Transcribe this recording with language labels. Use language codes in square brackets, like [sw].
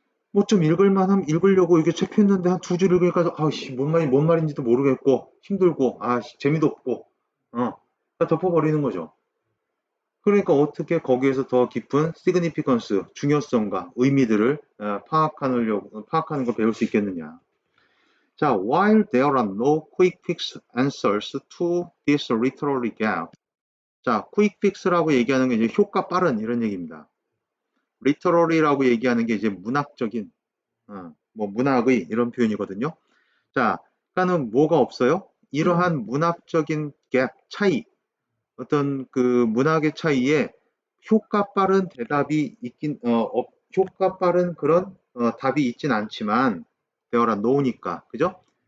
[ko] 뭐 좀 읽을만하면 읽으려고 이게 책 폈는데 한 두 줄 읽으니까 아씨 뭔 말인지도 모르겠고 힘들고 재미도 없고 덮어버리는 거죠. 그러니까 어떻게 거기에서 더 깊은 시그니피컨스, 중요성과 의미들을 파악하는 걸 배울 수 있겠느냐. [en] 자, while there are no quick fix answers to this literary gap. [ko] 자, quick fix라고 얘기하는 게 이제 효과 빠른 이런 얘기입니다. literary라고 얘기하는 게 이제 문학적인, 뭐 문학의 이런 표현이거든요. 자, 그러니까는 뭐가 없어요? 이러한 문학적인 갭, 차이, 어떤 그 문학의 차이에 효과 빠른 대답이 효과 빠른 그런 답이 있진 않지만 되어라 놓으니까 그죠?